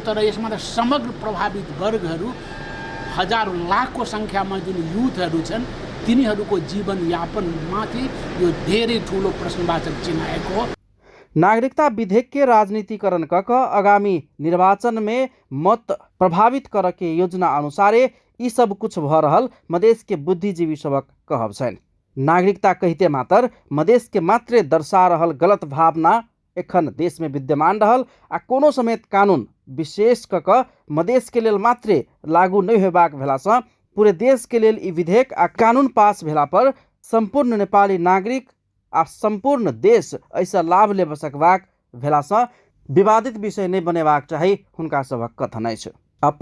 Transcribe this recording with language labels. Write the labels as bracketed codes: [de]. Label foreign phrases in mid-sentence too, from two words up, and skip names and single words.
[ne] तर यसमा त समग्र प्रभावित वर्गहरू हजारौँ लाखको सङ्ख्यामा जुन युथहरू छन् तिनीहरूको जीवनयापनमाथि यो धेरै ठुलो प्रश्नवाचक चिन्ह आएको हो। [mai] नागरिकता विधेयक के राजनीतिकरण कक आगामी निर्वाचन में मत प्रभावित कर के योजना अनुसारे ई सब कुछ भ रहल मधेश के बुद्धिजीवी सबक कहब छन्। नागरिकता कहते मात्र मधेश के मात्रे दर्शा रहल गलत भावना एखन देश में विद्यमान रहल आ कोनो समेत कानून विशेष कक मधेश के लेल मात्रे लागू नहीं होबाक भेलासँ पूरे देश के लेल ई विधेयक आ कानून पास भेला पर संपूर्ण नेपाली नागरिक आ संपूर्ण देश ऐसा लाभ ले सकबाक भेलासँ विवादित विषय नहीं बनेबाक चाही हुनका सबक कथन अछि।